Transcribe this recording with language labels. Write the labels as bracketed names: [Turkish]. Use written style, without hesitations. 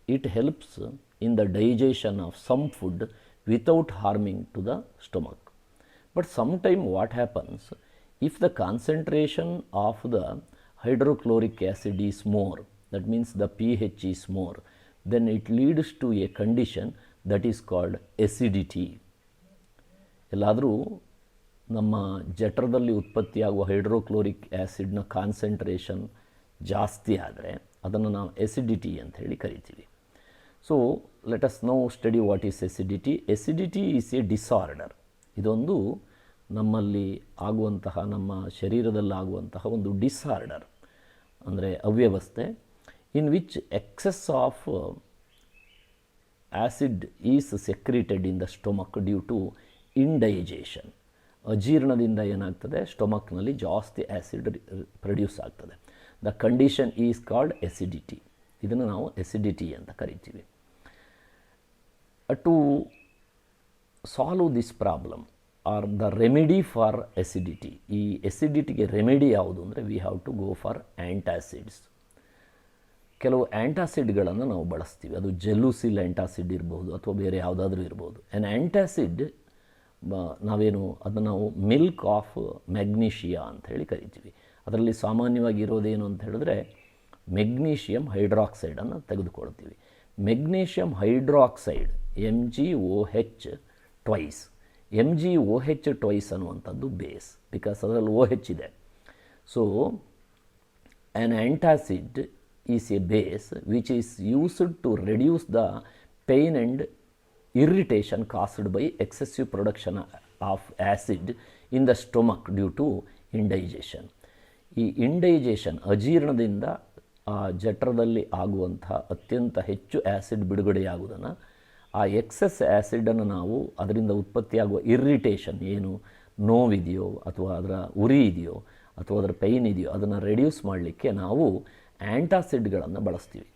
[English] It helps in the digestion of some food without harming to the stomach. But sometime what happens, if the concentration of the hydrochloric acid is more, that means the pH is more, then it leads to a condition that is called acidity. [Kannada] ಎಲ್ಲಾದರೂ ನಮ್ಮ ಜಠರದಲ್ಲಿ ಉತ್ಪತ್ತಿಯಾಗುವ hydrochloric ಆ್ಯಸಿಡ್ನ concentration ಜಾಸ್ತಿ ಆದರೆ ಅದನ್ನು ನಾವು acidity ಅಂತ ಹೇಳಿ ಕರಿತೀವಿ. [English] So let us now study what is acidity. Acidity is a disorder. [Kannada] ಇದೊಂದು ನಮ್ಮಲ್ಲಿ ಆಗುವಂತಹ, ನಮ್ಮ ಶರೀರದಲ್ಲಾಗುವಂತಹ ಒಂದು ಡಿಸಾರ್ಡರ್, ಅಂದರೆ ಅವ್ಯವಸ್ಥೆ, [English] in which excess of acid is secreted in the stomach due to indigestion. [Kannada] ಅಜೀರ್ಣದಿಂದ ಏನಾಗ್ತದೆ, ಸ್ಟೊಮಕ್ನಲ್ಲಿ ಜಾಸ್ತಿ ಆ್ಯಸಿಡ್ ಪ್ರೊಡ್ಯೂಸ್ ಆಗ್ತದೆ. [English] The condition is called acidity. [Kannada] ಇದನ್ನು ನಾವು ಎಸಿಡಿಟಿ ಅಂತ ಕರಿತೀವಿ. [English] To solve this problem or the remedy for acidity. [Kannada] ಈ ಎಸಿಡಿಟಿಗೆ ರೆಮಿಡಿ ಯಾವುದು ಅಂದರೆ [English] We have to go for antacids. [Kannada] ಕೆಲವು ಆ್ಯಂಟಾಸಿಡ್ಗಳನ್ನು ನಾವು ಬಳಸ್ತೀವಿ. ಅದು ಜೆಲ್ಲುಸಿಲ್ ಆ್ಯಂಟಾಸಿಡ್ ಇರ್ಬೋದು ಅಥವಾ ಬೇರೆ ಯಾವುದಾದ್ರೂ ಇರ್ಬೋದು. ಆ್ಯನ್ ಆ್ಯಂಟಾಸಿಡ್ ನಾವೇನು ಅದನ್ನು ನಾವು ಮಿಲ್ಕ್ ಆಫ್ ಮ್ಯಾಗ್ನೀಷಿಯಾ ಅಂತ ಹೇಳಿ ಕರಿತೀವಿ. ಅದರಲ್ಲಿ ಸಾಮಾನ್ಯವಾಗಿ ಇರೋದೇನು ಅಂತ ಹೇಳಿದ್ರೆ magnesium ಹೈಡ್ರಾಕ್ಸೈಡನ್ನು ತೆಗೆದುಕೊಳ್ತೀವಿ. Magnesium hydroxide MgOH twice. MgOH twice ಅನ್ನುವಂಥದ್ದು ಬೇಸ್, ಬಿಕಾಸ್ ಅದರಲ್ಲಿ OH ಇದೆ. [English] So an antacid is a base which is used to reduce the pain and irritation caused by excessive production of acid in the stomach due to indigestion. [Kannada] ಈ ಇಂಡೈಜೇಷನ್, ಅಜೀರ್ಣದಿಂದ ಆ ಜಠರದಲ್ಲಿ ಆಗುವಂಥ ಅತ್ಯಂತ ಹೆಚ್ಚು acid ಬಿಡುಗಡೆಯಾಗುವುದನ್ನು, ಆ excess ಆ್ಯಸಿಡನ್ನು ನಾವು ಅದರಿಂದ ಉತ್ಪತ್ತಿಯಾಗುವ ಇರಿಟೇಷನ್, ಏನು ನೋವಿದೆಯೋ ಅಥವಾ ಅದರ ಉರಿ ಇದೆಯೋ ಅಥವಾ ಅದರ ಪೈನ್ ಇದೆಯೋ ಅದನ್ನು ರೆಡ್ಯೂಸ್ ಮಾಡಲಿಕ್ಕೆ ನಾವು ಆ್ಯಂಟಾಸಿಡ್ಗಳನ್ನು ಬಳಸ್ತೀವಿ.